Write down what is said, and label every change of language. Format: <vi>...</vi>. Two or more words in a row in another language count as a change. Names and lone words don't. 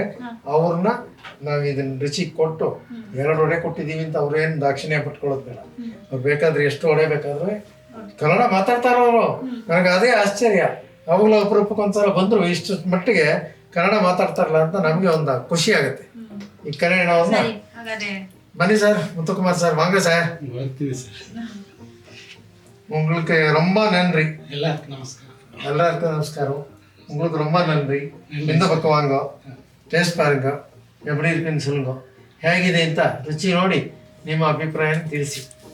<kn>ಅವ್ರನ್ನ ನಾವು ಇದನ್ನ ರುಚಿ ಕೊಟ್ಟು 2 ವಡೆ ಕೊಟ್ಟಿದ್ದೀವಿ ಅಂತ ಅವ್ರೇನು ದಾಕ್ಷಿಣ್ಯ ಪಟ್ಕೊಳ್ಳೋದು ಬೇಡ. ಅವ್ರು ಬೇಕಾದ್ರೆ ಎಷ್ಟು ವಡೆ ಬೇಕಾದ್ರೆ ಕನ್ನಡ ಮಾತಾಡ್ತಾರ ಅವರು. ನನಗೆ ಅದೇ ಆಶ್ಚರ್ಯ. ಅವಾಗಲೂ ಅಪರೂಪಕ್ಕೊಂದ್ಸಲ ಬಂದ್ರು, ಇಷ್ಟು ಮಟ್ಟಿಗೆ ಕನ್ನಡ ಮಾತಾಡ್ತಾರಲ್ಲ ಅಂತ ನಮ್ಗೆ ಒಂದು ಖುಷಿ ಆಗುತ್ತೆ. ಈ ಕನ್ನಡ ಅವ್ರನ್ನ ಬನ್ನಿ</kn> <ta>சார், முத்துக்குமார் சார் வாங்க சார். உங்களுக்கு ரொம்ப நன்றி. எல்லாருக்கும் நமஸ்காரம். எல்லாருக்கும் நமஸ்காரம். உங்களுக்கு ரொம்ப நன்றி. இந்த பக்கம் வாங்க, ಟೇಸ್ಟ್ பாருங்க, எப்படி இருக்குன்னு சொல்லுங்க.</ta> <kn>ಹೇಗಿದೆ ಅಂತ ರುಚಿ ನೋಡಿ ನಿಮ್ಮ ಅಭಿಪ್ರಾಯ ತಿಳಿಸಿ.</kn>